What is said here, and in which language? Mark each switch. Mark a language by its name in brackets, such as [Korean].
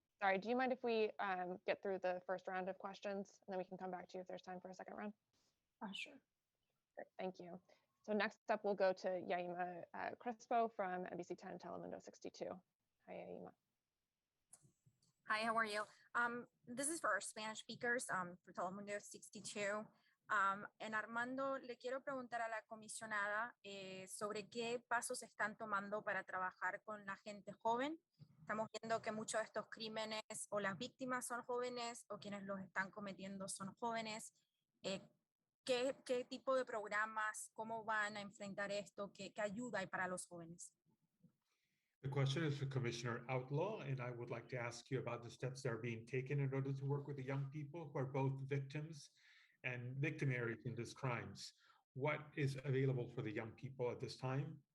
[English] Sorry, do you mind if we get through the first round of questions and then we can come back to you if there's time for a second round? Sure. Great, thank you. So next up, we'll go to Yaima Crespo from NBC 10 Telemundo 62. Hi, Yaima. Hi, how are you? This is for our Spanish speakers for Telemundo 62. [Spanish] En Armando, le quiero preguntar a la comisionada sobre qué pasos están tomando para trabajar con la gente joven. Estamos viendo que muchos de estos crímenes o las víctimas son jóvenes o quienes los están cometiendo son jóvenes. ¿Qué tipo de programas, cómo van a enfrentar esto? ¿Qué ayuda hay para los jóvenes? [English] The question is for Commissioner Outlaw, and I would like to ask you about the steps that are being taken in order to work with the young people who are both victims and victimaries in these crimes. What is available for the young people at this time?